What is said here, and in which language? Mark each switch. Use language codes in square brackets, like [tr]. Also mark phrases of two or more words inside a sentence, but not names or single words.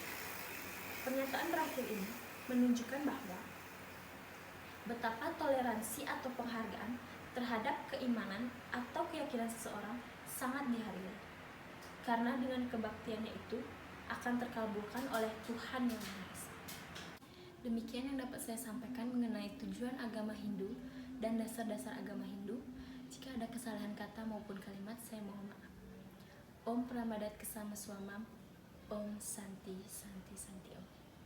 [id] Pernyataan terakhir ini menunjukkan bahwa betapa toleransi atau penghargaan terhadap keimanan atau keyakinan seseorang sangat dihargai, karena dengan kebaktiannya itu akan terkabulkan oleh Tuhan Yang Maha Esa. Demikian yang dapat saya sampaikan mengenai tujuan agama Hindu dan dasar-dasar agama Hindu. Jika ada kesalahan kata maupun kalimat, saya mohon maaf. [sa] Om Pramadat Kesama Swamam. Om Santi Santi Santi Om.